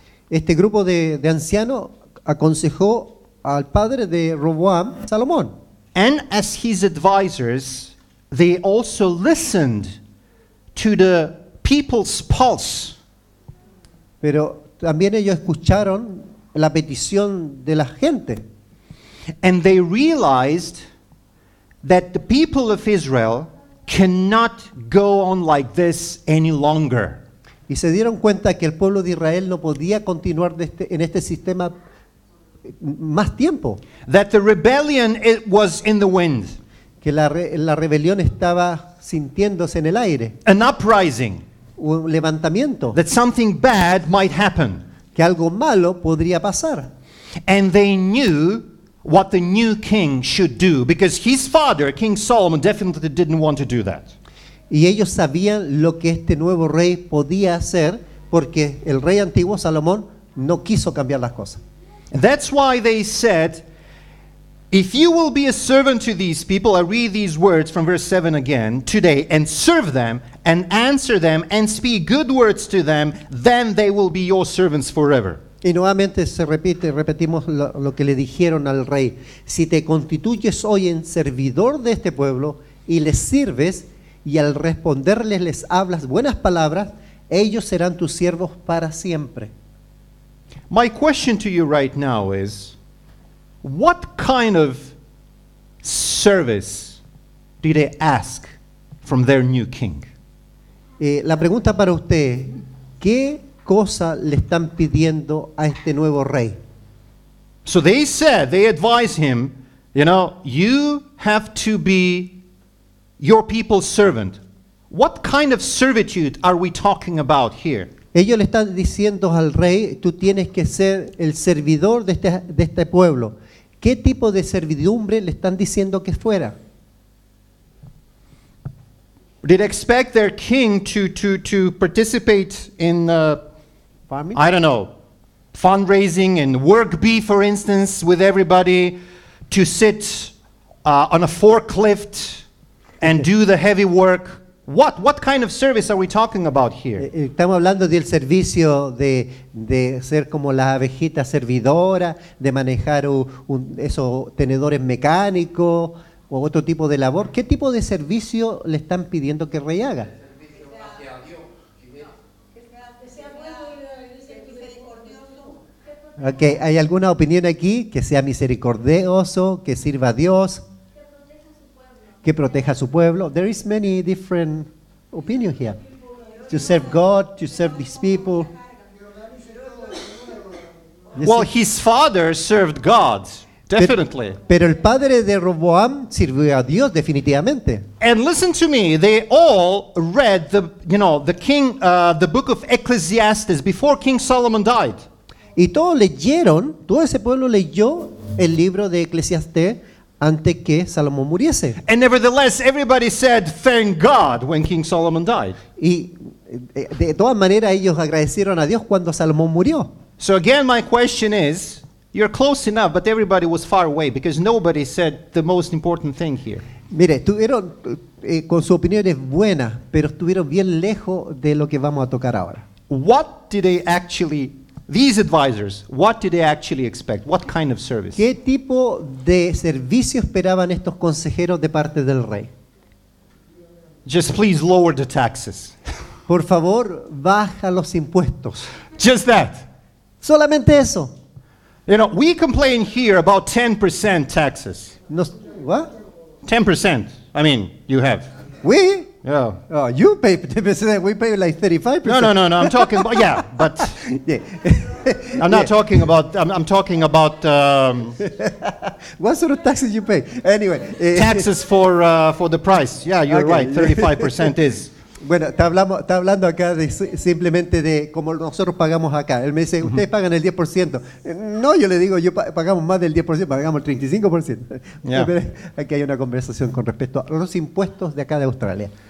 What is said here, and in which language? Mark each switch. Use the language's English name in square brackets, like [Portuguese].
[Spanish] Este grupo de ancianos aconsejó al padre de Roboam, Salomón. [English] And as his advisors, they also listened to the people's pulse. [Spanish] Pero también ellos escucharon la petición de la gente. [English] And they realized that the people of Israel cannot go on like this any longer. [Spanish] Y se dieron cuenta que el pueblo de Israel no podía continuar en este sistema más tiempo. [English] That the rebellion was in the wind. [Spanish] Que la rebelión estaba sintiéndose en el aire. [English] An uprising. [Spanish] Un levantamiento. [English] That something bad might happen. [Spanish] Que algo malo podría pasar. [English] And they knew what the new king should do, because his father, King Solomon, definitely didn't want to do that. [Spanish] Y ellos sabían lo que este nuevo rey podía hacer, porque el rey antiguo, Salomón, no quiso cambiar las cosas. [English] And that's why they said, if you will be a servant to these people, I read these words from verse 7 again, today, and serve them, and answer them, and speak good words to them, then they will be your servants forever. [Spanish] Y nuevamente repetimos lo que le dijeron al rey. Si te constituyes hoy en servidor de este pueblo y les sirves y al responderles les hablas buenas palabras, ellos serán tus siervos para siempre. [English] My question to you right now is, what kind of service do they ask from their new king? [Spanish] La pregunta para usted, ¿qué cosa le están pidiendo a este nuevo rey? [English] So they advised him, you have to be your people's servant. What kind of servitude are we talking about here? [Spanish] Ellos le están diciendo al rey, tú tienes que ser el servidor de este pueblo. ¿Qué tipo de servidumbre le están diciendo que fuera? [English] Did they expect their king to participate in Farming? I don't know, fundraising and work bee, for instance, with everybody, to sit on a forklift and do the heavy work? What kind of service are we talking about here? [Spanish] Estamos hablando del servicio de ser como la abejita servidora, de manejar esos tenedores mecánicos o otro tipo de labor. ¿Qué tipo de servicio le están pidiendo que el rey haga? Okay, ¿hay alguna opinión aquí? Que sea misericordioso, que sirva a Dios, que proteja a su pueblo. [English] There is many different opinions here. To serve God, to serve these people. Well, his father served God. Definitely. [Spanish] Pero el padre de Roboam sirvió a Dios definitivamente. [English] And listen to me, they all read the book of Ecclesiastes before King Solomon died. [Spanish] Y todos leyeron, todo ese pueblo leyó el libro de Eclesiastés antes que Salomón muriese. [English] And nevertheless, everybody said, thank God, when King Solomon died. [Spanish] Y de todas maneras ellos agradecieron a Dios cuando Salomón murió. [English] So again, my question is, you're close enough, but everybody was far away because nobody said the most important thing here. [Spanish] Mire, estuvieron con sus opiniones buenas, pero estuvieron bien lejos de lo que vamos a tocar ahora. [English] What did they actually, these advisors, what did they actually expect? What kind of service? [Spanish] ¿Qué tipo de servicio esperaban estos consejeros de parte del rey? [English] Just please lower the taxes. [Spanish] Por favor, baja los impuestos. [English] Just that. [Spanish] Solamente eso. [English] You know, we complain here about 10% taxes. What? 10%. I mean, you have. We? Yeah. Oh, you pay 10%. We pay like 35%. No. I'm talking about, yeah, but Yeah. I'm not talking about, I'm talking about What sort of taxes you pay? Anyway. taxes for the price. Yeah, you're Okay. right. 35% is. [Spanish] Bueno, está hablando acá de simplemente de como nosotros pagamos acá. Él me dice, ustedes pagan el 10%. No, yo le digo, pagamos más del 10%, pagamos el 35%. [English] Yeah. [Spanish] Pero aquí hay una conversación con respecto a los impuestos de acá de Australia.